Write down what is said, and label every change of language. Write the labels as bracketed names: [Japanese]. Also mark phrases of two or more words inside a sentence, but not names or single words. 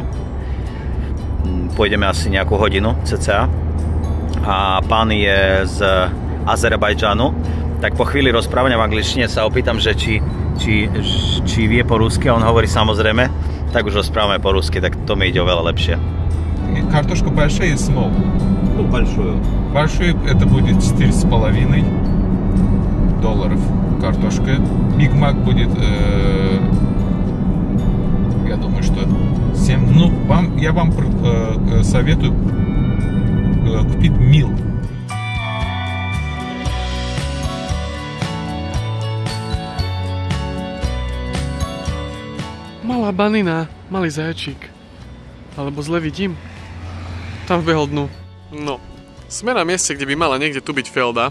[Slovak] Pôjdeme asi nejakú hodinu cca. A pán je z Azerbajdžanu. Tak po chvíli rozprávania v angličtine sa opýtam, že či vie po rusky, a on hovorí samozrejme. Tak už rozprávame po rusky, tak to mi ide oveľa lepšie. [Russian] Картошка большая и small? Ну, большую. Большую это будет $4,5 картошка. Big Mac будет, я думаю, что 7. Ну, я вам советую купить мил. [Slovak] Malá banina, malý zajačík. Alebo zle vidím. Tam vbehol dnu. No, sme na mieste, kde by mala niekde tu byť Felda.